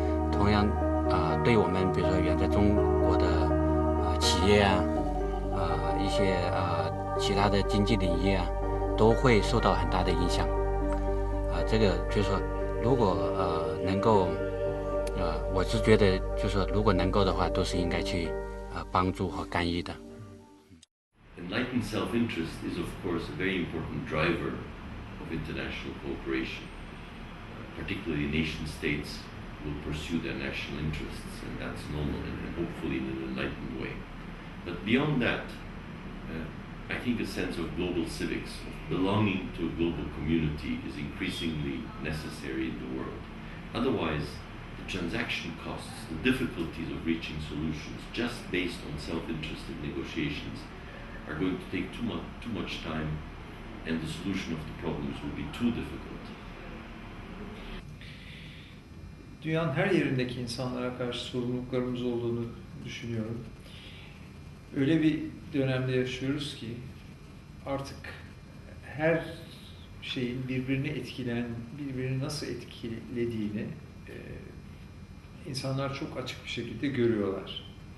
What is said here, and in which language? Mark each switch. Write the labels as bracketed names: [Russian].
[Chinese] 同样对我们比如说远在中国的企业啊，一些其他的经济领域啊，都会受到很大的影响。这个就是说，如果能够 我是觉得，就是说，如果能够的话，都是应该去帮助和干预的。 [English] Enlightened self-interest is, of course, a very important driver of international cooperation. Particularly, nation-states will pursue their national interests, and that's normal, and hopefully in an enlightened way. But beyond that, I think a sense of global civics, of belonging to a global community, is increasingly necessary in the world. Otherwise, the transaction costs, the difficulties of reaching solutions just based on self-interested negotiations are going to take too much time, and the solution of the problems will be too difficult. [Turkish] Dünyanın her yerindeki insanlara karşı sorumluluklarımız olduğunu düşünüyorum. Öyle bir dönemde yaşıyoruz ki artık her şeyin birbirini nasıl etkilediğini insanlar çok açık bir şekilde görüyorlar.